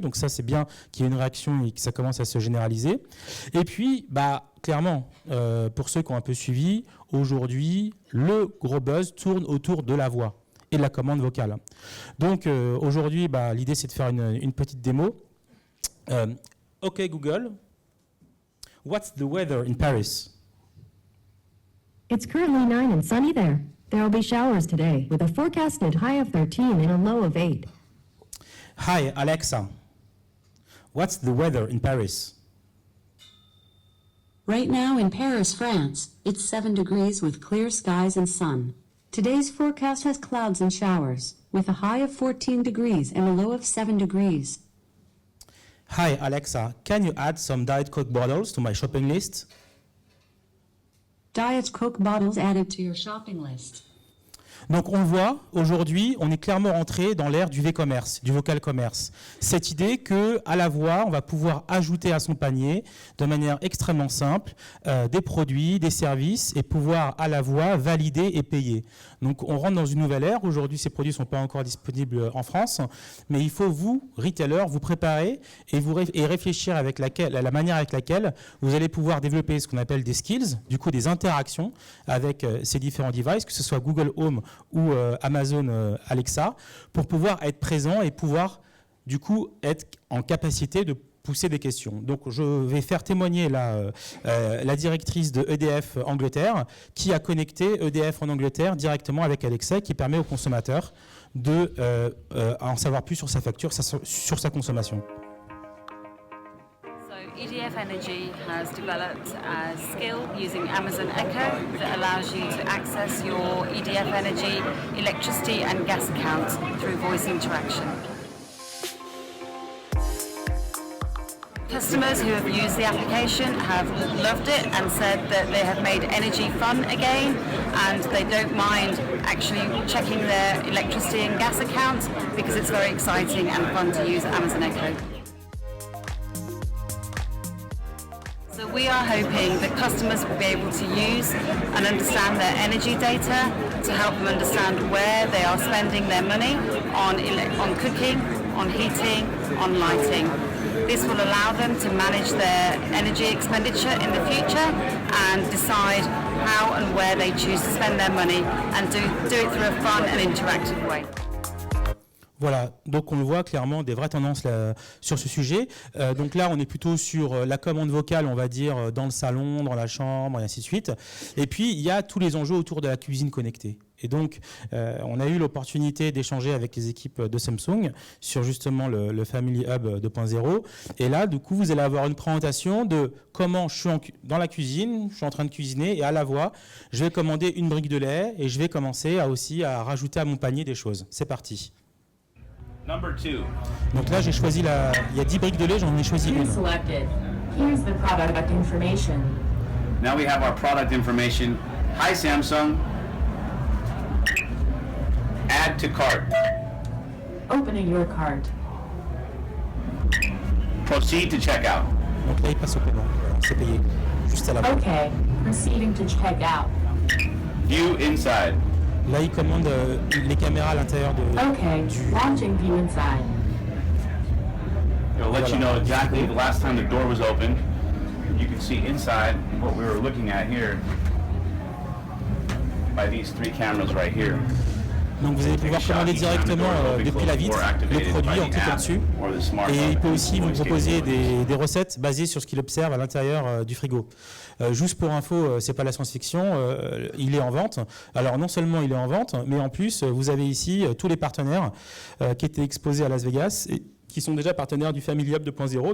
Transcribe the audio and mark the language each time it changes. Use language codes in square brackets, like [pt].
[fr] Donc ça c'est bien qu'il y ait une réaction et que ça commence à se généraliser. Et puis clairement, pour ceux qui ont un peu suivi, aujourd'hui, le gros buzz tourne autour de la voix et de la commande vocale. Donc aujourd'hui, l'idée c'est de faire une petite démo. [en] OK Google, what's the weather in Paris? It's currently 9 and sunny there. There will be showers today with a forecasted high of 13 and a low of 8. Hi Alexa, what's the weather in Paris? Right now in Paris, France, it's 7 degrees with clear skies and sun. Today's forecast has clouds and showers, with a high of 14 degrees and a low of 7 degrees. Hi Alexa, can you add some Diet Coke bottles to my shopping list? Diet Coke bottles added to your shopping list. [fr] Donc on voit, aujourd'hui, on est clairement rentré dans l'ère du V-commerce, du vocal commerce. Cette idée qu'à la voix, on va pouvoir ajouter à son panier de manière extrêmement simple des produits, des services, et pouvoir à la voix valider et payer. Donc on rentre dans une nouvelle ère. Aujourd'hui, ces produits ne sont pas encore disponibles en France, mais il faut vous, retailers, vous préparer et réfléchir avec la manière avec laquelle vous allez pouvoir développer ce qu'on appelle des skills, du coup des interactions avec ces différents devices, que ce soit Google Home ou Amazon Alexa, pour pouvoir être présent et pouvoir du coup être en capacité de pousser des questions. Donc je vais faire témoigner la directrice de EDF Angleterre, qui a connecté EDF en Angleterre directement avec Alexa, qui permet aux consommateurs de en savoir plus sur sa facture, sur sa consommation. [en] EDF Energy has developed a skill using Amazon Echo that allows you to access your EDF Energy electricity and gas accounts through voice interaction. Customers who have used the application have loved it and said that they have made energy fun again, and they don't mind actually checking their electricity and gas accounts because it's very exciting and fun to use Amazon Echo. So we are hoping that customers will be able to use and understand their energy data to help them understand where they are spending their money on cooking, on heating, on lighting. This will allow them to manage their energy expenditure in the future and decide how and where they choose to spend their money, and do it through a fun and interactive way. [fr] Voilà, donc on le voit clairement, des vraies tendances là, sur ce sujet. Donc là, on est plutôt sur la commande vocale, on va dire, dans le salon, dans la chambre, et ainsi de suite. Et puis, il y a tous les enjeux autour de la cuisine connectée. Et donc, on a eu l'opportunité d'échanger avec les équipes de Samsung sur justement le Family Hub 2.0. Et là, du coup, vous allez avoir une présentation de comment je suis dans la cuisine, je suis en train de cuisiner, et à la voix, je vais commander une brique de lait et je vais commencer aussi à rajouter à mon panier des choses. C'est parti. [en] Number 2. [fr] Donc là, j'ai choisi il y a 10 briques de lait, j'en ai choisi une. [en] Selected. Here's the product information. Now we have our product information. Hi Samsung. Add to cart. Opening your cart. Proceed to checkout. [fr] Donc là, il passe au paiement. Voilà, c'est payé. Juste à la voix. [en] Okay. Proceeding to check out. View inside. [fr] Là, il commande les caméras à l'intérieur de. [en] Okay. Launching view inside. It'll let you know exactly the last time the door was open. You can see inside what we were looking at here by these 3 cameras right here. [fr] Donc vous allez pouvoir commander directement depuis la vitre le produit en cliquant dessus. Et il peut aussi vous proposer des recettes basées sur ce qu'il observe à l'intérieur du frigo. Juste pour info, c'est pas la science-fiction, il est en vente. Alors non seulement il est en vente, mais en plus vous avez ici tous les partenaires qui étaient exposés à Las Vegas et qui sont déjà partenaires du Family Hub 2.0.